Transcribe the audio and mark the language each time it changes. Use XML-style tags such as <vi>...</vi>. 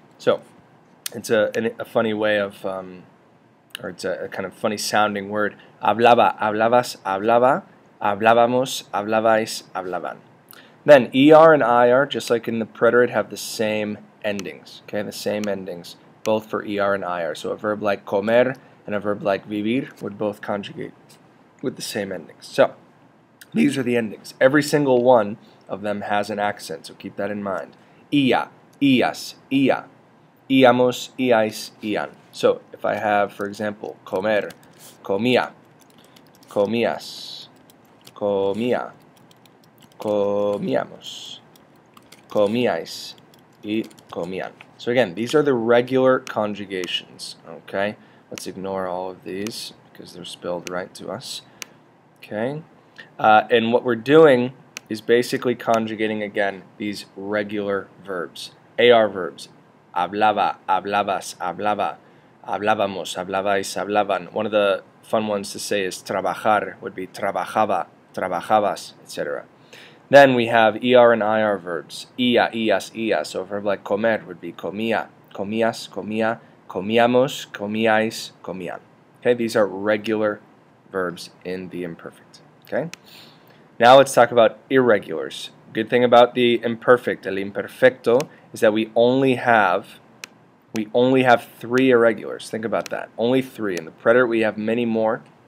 <en>So it's a funny way of, or it's a kind of funny sounding word.</en> <es>Hablaba, hablabas, hablaba, hablábamos, hablabais, hablaban.</es> <en>Then ER and IR, just like in the preterite, have the same endings. Okay, the same endings, both for ER and IR. So a verb like comer and a verb like vivir would both conjugate with the same endings. So these are the endings. Every single one of them has an accent, so keep that in mind.</en> <es>Ia, ias, ia, iamos, iais, ian.</es> <en>So if I have, for example,</en> <es>comer, comía, comías, comía, comíamos, comíais, y comían.</es> <en>So again, these are the regular conjugations, okay? Let's ignore all of these because they're spelled right to us, okay? And what we're doing is basically conjugating, again, these regular verbs, AR verbs.</en> <es>Hablaba, hablabas, hablaba, hablábamos, hablabais, hablaban.</es> <en>One of the fun ones to say is trabajar would be</en> <es>trabajaba, trabajabas,</es> <en>etc. Then we have ER and IR verbs.</en> <es>Ia, ias, ia.</es> <en>So a verb like comer would be</en> <es>comía, comías, comía, comíamos, comíais, comían.</es> <en>Okay, these are regular verbs in the imperfect. Okay. Now let's talk about irregulars. Good thing about the imperfect, el imperfecto, is that we only have 3 irregulars. Think about that. Only 3. In the preterite we have many more.</en>